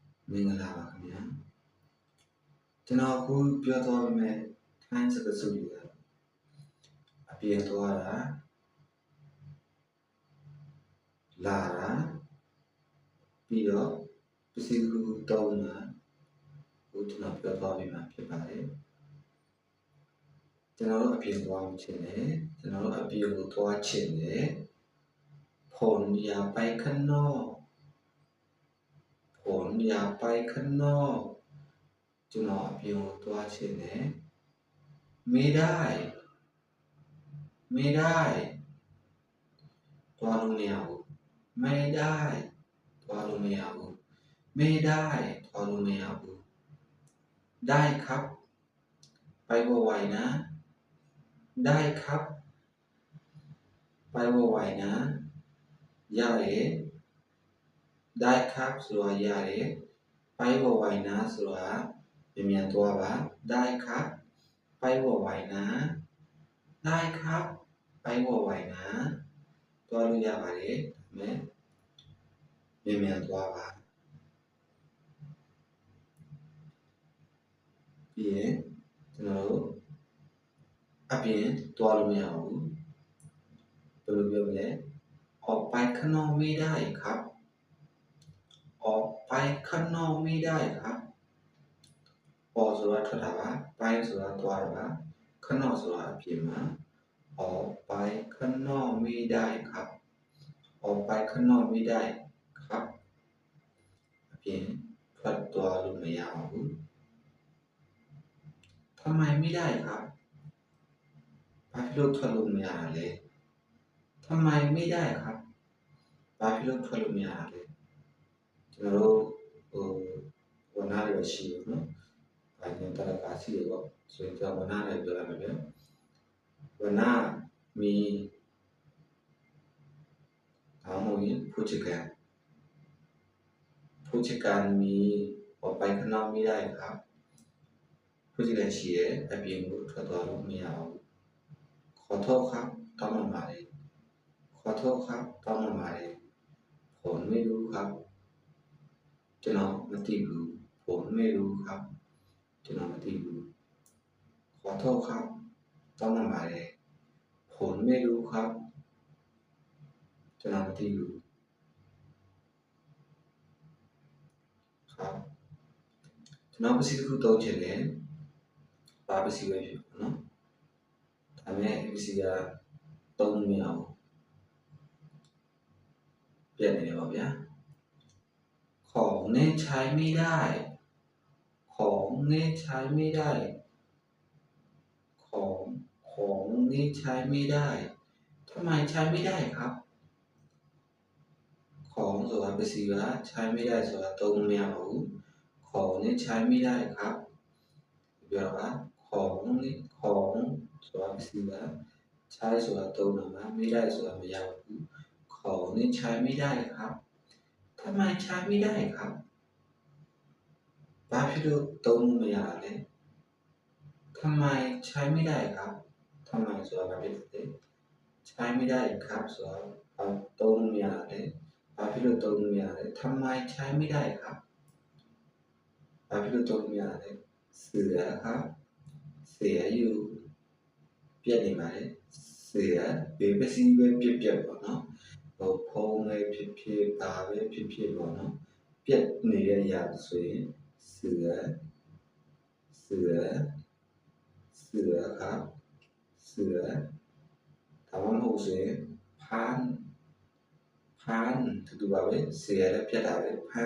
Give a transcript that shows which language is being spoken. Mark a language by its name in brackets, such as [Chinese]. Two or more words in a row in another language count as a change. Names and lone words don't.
[Burmese] မင်္ဂလာပါခင်ဗျာကျွန်တော်အခုပြောသွားမယ့်ထိုင်းစကားစုတွေကအပြင်သွားတာလာတာပြီးတော့ပစ္စည်းကူတောင်းတာကိုကျွန်တော်ပြောသွားပြီးမှဖြစ်ပါတယ် ကျွန်တော်တို့အပြင်သွားချင်တယ်ကျွန်တော်တို့အပြင်ကိုသွားချင်တယ် [Thai] ผลอย่าไปข้างนอก ผลอย่าไปข้างนอก [Burmese] ကျွန်တော်အပြင်ကိုသွားချင်တယ် [Thai] ไม่ได้ [Burmese] သွားလို့မရဘူး [Thai] ไม่ได้ [Burmese] သွားလို့မရဘူး [Thai] ไม่ได้ [Burmese] သွားလို့မရ [Thai] ဘူးได้ครับไปไวๆนะได้ครับไปไวๆนะ [Burmese] ရတယ် [Thai] ได้ครับ [Burmese] ဆိုတာရတယ် [Thai] ไปไวๆนะ [Burmese] ဆိုတာမြန်သွားပါ [Thai] ได้ครับไปไวๆนะได้ครับไปไวๆนะ [Burmese] သွားလို့ရပါတယ်ဒါပေမဲ့မြန်သွားပါ ပြီးရင်ကျွန်တော်တို့အပြင်သွားလို့မရဘူးဘယ်လိုပြောမလဲ [Thai] ออกไป ข้างนอกไม่ได้ครับออกไปข้างนอกไม่ได้ครับออก [Burmese] ဆိုတာထွက်တာပါ [Thai] ไป [Burmese] ဆိုတာသွားတာပါ [Thai] ข้างนอก [Burmese] ဆိုတာအပြင်မှာ [Thai] ออกไปข้างนอกไม่ได้ครับออกไปข้างนอกไม่ได้ครับ [Burmese] အပြင်ထွက်သွားလို့မရပါဘူး [Thai] ทำไมไม่ได้ครับ [Burmese] ဘာဖြစ်လို့ထွက်လို့မရတာလဲ [Thai] ทำไมไม่ได้ครับ [Burmese] ဘာဖြစ်လို့ထွက်လို့မရတာလဲကျွန်တော်တို့ဝန်နာတွေရှိတယ်နော်။ဘာညတရကာရှိတယ်ပေါ့။ဆိုရင်ကျွန်တော်ဝန်နာတွေပြောရမယ်ဗျ။ဝန်နာมี [Thai] เอาหมดผู้จัดการมีออกไปข้างนอกไม่ได้ครับผู้จัดการရှိ [Burmese] တယ်အပြင်ကိုထွက်သွားလို့မရဘူး [Thai] ขอโทษครับ [Burmese] တောင်းပန်ပါတယ် [Thai] ขอโทษครับ [Burmese] တောင်းပန်ပါတယ် [Thai] ผมไม่รู้ครับ [Burmese] ကျွန်တော်မသိဘူး [Thai] ผมไม่รู้ครับ [Burmese] ကျွန်တော်မသိဘူး [Thai] ขอโทษครับ [Burmese] တောင်းပန်ပါတယ် [Thai] ผมไม่รู้ครับ [Burmese] ကျွန်တော်မသိဘူးครับကျွန်တော်ပစ္စည်းတစ်ခုတောင်းချင်တယ်ဘာပစ္စည်းပဲဖြစ်ပါနော်ဒါပေမဲ့ပစ္စည်းကတောင်းမရဘူး ပြတ်နေတယ်ပါဗျာ [Thai] ของเนี่ยใช้ไม่ได้ของเนี่ยใช้ไม่ได้ของนี่ใช้ไม่ได้ทำไมใช้ไม่ได้ครับ ของ [Burmese] ဆိုတာပစ္စည်းက [Thai] ใช้ไม่ได้ [Burmese] ဆိုတာသုံးမရဘူး [Thai] ของนี่ใช้ไม่ได้ครับပြောတာของนี่ของ [Burmese] ဆိုတာပစ္စည်းက [Thai] ใช้ [Burmese] ဆိုတာသုံးတာပါ [Thai] ไม่ได้ [Burmese] ဆိုတာမရဘူး [Thai] ของนี่ใช้ไม่ได้ครับทำไมใช้ไม่ได้ครับ [Burmese] ဘာဖြစ်လို့သုံးမရလဲ [Thai] ทำไมใช้ไม่ได้ครับทำไม [Burmese] ဆိုတာဘာဖြစ်လဲ [Thai] ใช้ไม่ได้ครับ [Burmese] ဆိုတာသုံးမရလဲဘာဖြစ်လို့သုံးမရလဲ [Thai] ทำไมใช้ไม่ได้ครับ [Burmese] ဘာဖြစ်လို့သုံးမရလဲ [Thai] เสือครับเสียอยู่ [Burmese] ပြတ် နေပါလေเสือဘေးပစ္စည်းပဲပြတ်ပေါ့နော်ဖုံးလေးဖြစ်ပါပဲဖြစ်ပေါ့နော်ပြက်နေရရဆိုရင် [Thai] เสือครับเสือ [Burmese] ဒါမှမဟုတ်ဆိုရင်ဖန်းတူပါပဲเสือလည်းပြတ်တာပဲဖန်း